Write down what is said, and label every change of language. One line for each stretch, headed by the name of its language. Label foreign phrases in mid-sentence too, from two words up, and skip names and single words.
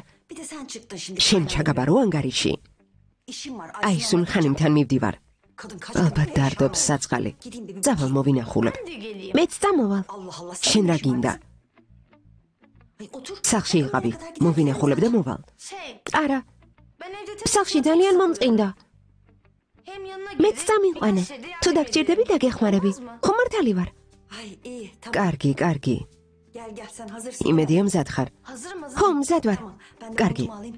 Turkish: Bir de sen çıktın şimdi.
Georgian: შენ ჩაგაბარო ანგარიში.
Turkish: İşim var.
Georgian: აი სულ ხანიმთან მივდივარ.
Turkish: Kadın kaç
Georgian: ალბათ დარდობს საწყალი. Წავალ მოვინახულებ. მეც წამოვალ.
Turkish: Allah Allah.
Georgian: შენ რა გინდა?
Turkish: Ay, otur.
Georgian: სახლში იყავი. მოვინახულებ და მოვალ.
Turkish: Şey,
Georgian: არა,
Turkish: ben evde tek
Georgian: სახლში
Turkish: başıma
Georgian: ძალიან
Turkish: tek
Georgian: მომწყინდა.
Turkish: hem yanına
Georgian: მეც
Turkish: gelip
Georgian: წამიყვანე.
Turkish: birkaç şeyde
Georgian: თუ
Turkish: yardım
Georgian: დაგჭირდები
Turkish: ederim.
Georgian: დაგეხმარები.
Turkish: Olmaz mı?
Georgian: ხო მართალი ვარ.
Turkish: Ay iyi tamam.
Georgian: კარგი, კარგი.
Turkish: Gel gel sen hazırsın.
Georgian: იმედია მზად ხარ.
Turkish: Hazırım hazırım.
Georgian: ხო, მზად ვარ.
Turkish: Tamam. Ben de
Georgian: კარგი.
Turkish: montumu alayım.